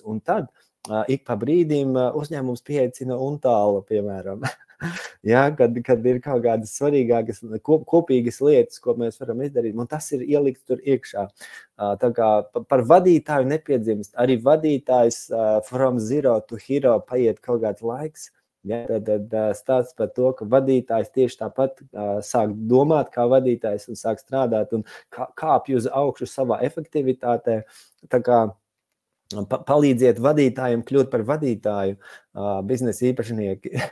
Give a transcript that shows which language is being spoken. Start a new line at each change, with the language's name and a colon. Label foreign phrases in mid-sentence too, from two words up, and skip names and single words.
Latvian: Un tad ik pa brīdim uzņēmums pieaicina Untālu, piemēram. Ja, kad ir kaut kādas svarīgākas, kopīgas lietas, ko mēs varam izdarīt, un tas ir ielikts tur iekšā. Tā kā par vadītāju nepiedzimst. Arī vadītājs
English: from zero to hero
Latvian: paiet kaut kāds laiks. Ja, tad stāsts par to, ka vadītājs tieši tāpat sāk domāt kā vadītājs un sāk strādāt un kāpj uz augšu savā efektivitātē. Tā kā palīdziet vadītājiem kļūt par vadītāju, biznesa īpašnieki.